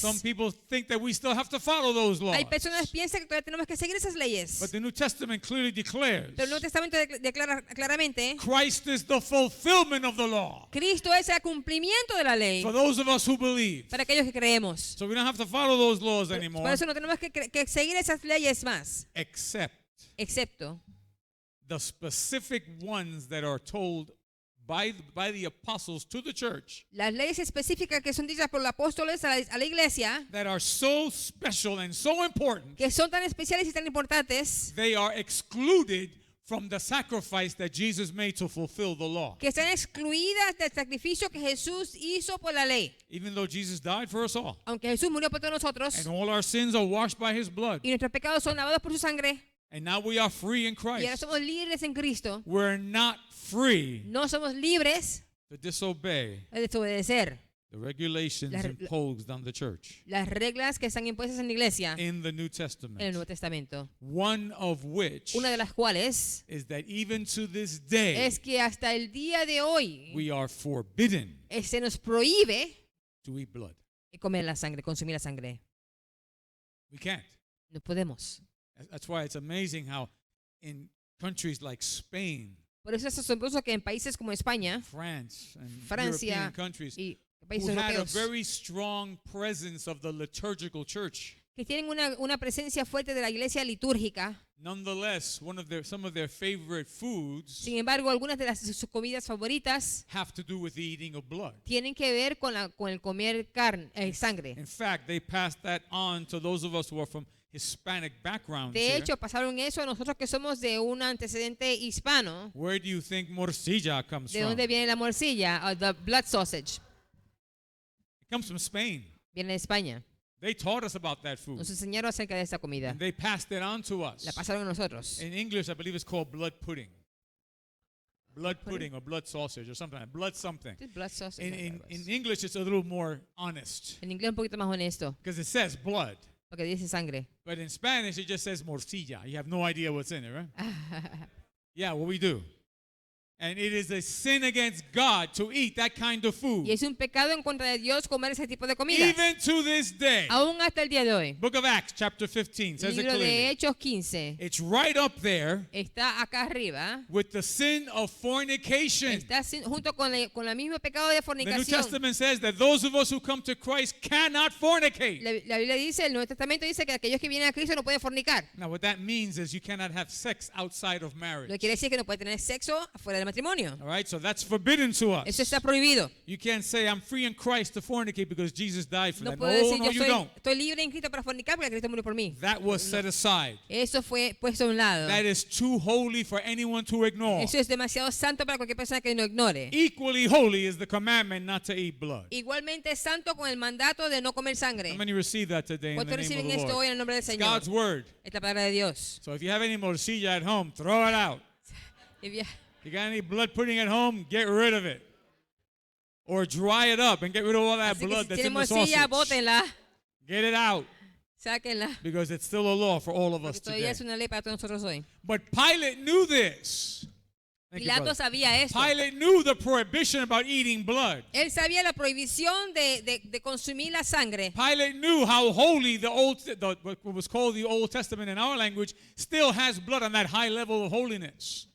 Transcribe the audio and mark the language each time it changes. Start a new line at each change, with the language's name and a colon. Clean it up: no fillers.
English: Some people think that we still have to follow those laws.
Spanish: hay personas que piensan que todavía tenemos que seguir esas leyes.
English: But the New Testament clearly declares
Spanish: Pero el Nuevo Testamento declara claramente,
English: Christ is the fulfillment of the law
Spanish: Cristo es el cumplimiento de la ley
English: for those of us who believe.
Spanish: para aquellos que creemos.
English: So we don't have to follow those laws
Spanish: Por
English: anymore,
Spanish: eso no tenemos que seguir esas leyes más,
English: except
Spanish: excepto
English: the specific ones that are told by the apostles to the church
Spanish: las leyes específicas que son dichas por los apóstoles a la iglesia,
English: that are so special and so important,
Spanish: que son tan especiales y tan importantes,
English: they are excluded from the sacrifice that Jesus made to fulfill the law.
Spanish: que están excluidas del sacrificio que Jesús hizo por la ley.
English: Even though Jesus died for us all,
Spanish: Aunque Jesús murió por todos nosotros
English: and all our sins are washed by his blood,
Spanish: y nuestros pecados son lavados por su sangre
English: and now we are free in
Spanish: y ahora
English: Christ,
Spanish: somos libres en Cristo,
English: we're not free
Spanish: no somos libres
English: to disobey
Spanish: de desobedecer
English: the regulations
Spanish: La-
English: imposed on the church
Spanish: las reglas que están impuestas en la iglesia
English: in the New
Spanish: en el
English: Testament.
Spanish: Nuevo Testamento.
English: One of which
Spanish: Una de las cuales
English: is that even to this day,
Spanish: es que hasta el día de hoy
English: we are forbidden
Spanish: se nos prohíbe
English: to eat blood.
Spanish: comer la sangre, consumir la sangre.
English: We can't.
Spanish: No podemos.
English: That's why it's amazing how in countries like Spain,
Spanish: Por eso es asombroso que en países como España
English: France, and
Spanish: Francia
English: European countries
Spanish: y
English: who
Spanish: países
English: had a
Spanish: europeos
English: very strong presence of the liturgical church,
Spanish: que tienen una presencia fuerte de la iglesia litúrgica,
English: nonetheless, some of their favorite foods
Spanish: sin embargo, algunas de sus comidas favoritas
English: have to do with the eating of blood.
Spanish: tienen que ver con el comer sangre.
English: In fact, they passed that on to those of us who are from Hispanic backgrounds
Spanish: De
English: here.
Spanish: hecho, pasaron eso a nosotros que somos de un antecedente hispano.
English: Where do you think morcilla comes
Spanish: ¿De
English: from?
Spanish: dónde viene la morcilla?
English: The blood sausage. It comes from Spain.
Spanish: Viene de España.
English: They taught us about that food.
Spanish: Nos enseñaron acerca de esta comida.
English: And they passed it on to
Spanish: La
English: us.
Spanish: pasaron a nosotros.
English: In English, I believe it's called blood pudding. Blood pudding or blood sausage or something. Blood something. Blood sausage. In English, it's a little more honest
Spanish: En inglés un poquito más honesto,
English: because it says blood.
Spanish: porque dice sangre.
English: But in Spanish, it just says morcilla. You have no idea what's in it, right? Yeah, what we do. And it is a sin against God to eat that kind of food.
Spanish: Y es un pecado en contra de Dios comer ese tipo de comida.
English: Even to this day.
Spanish: Aún hasta el día de hoy.
English: Book of Acts, chapter 15, says it
Spanish: Libro de
English: clearly.
Spanish: Hechos 15
English: It's right up there
Spanish: está acá arriba.
English: with the sin of fornication.
Spanish: Está junto con el mismo pecado de
English: The New
Spanish: fornicación.
English: Testament says that those of us who come to Christ cannot fornicate.
Spanish: La Biblia dice, el Nuevo Testamento dice que aquellos que vienen a Cristo no pueden fornicar.
English: Now, what that means is you cannot have sex outside of
Spanish: Lo
English: marriage.
Spanish: que quiere decir que no puede tener sexo afuera del matrimonio.
English: All right, so that's forbidden to
Spanish: Eso
English: us.
Spanish: está prohibido.
English: You can't say, I'm free in Christ to fornicate because Jesus died for
Spanish: No
English: that.
Spanish: puedo
English: No,
Spanish: decir
English: no,
Spanish: yo
English: you don't.
Spanish: estoy libre en Cristo para fornicar porque Cristo murió por mí.
English: That was set aside.
Spanish: Eso fue puesto a un lado.
English: That is too holy for anyone to ignore.
Spanish: Eso es demasiado santo para cualquier persona que no ignore.
English: Equally holy is the commandment not to eat blood.
Spanish: Igualmente es santo con el mandato de no comer sangre.
English: How many receive that today in the
Spanish: ¿Cuántos
English: name
Spanish: reciben
English: of the
Spanish: esto
English: Lord?
Spanish: hoy en el nombre del
English: It's
Spanish: Señor?
English: God's word.
Spanish: Es la palabra de Dios.
English: So if you have any morcilla at home, throw it out.
Spanish: Y ya-
English: You got any blood pudding at home, get rid of it. Or dry it up and get rid of all that
Spanish: Así que
English: blood
Spanish: si
English: that's
Spanish: tienen
English: in the
Spanish: morcilla,
English: sausage.
Spanish: bótenla,
English: Get it out
Spanish: sáquenla.
English: because it's still a law for all of us
Spanish: Porque todavía
English: today.
Spanish: es una ley para todos nosotros hoy.
English: But Pilate knew this. Thank you,
Spanish: Pilato
English: brother.
Spanish: sabía esto.
English: Pilate knew the prohibition about eating blood.
Spanish: Él sabía la prohibición de consumir la sangre.
English: Pilate knew how holy what was called the Old Testament in our language still has blood on that high level of holiness.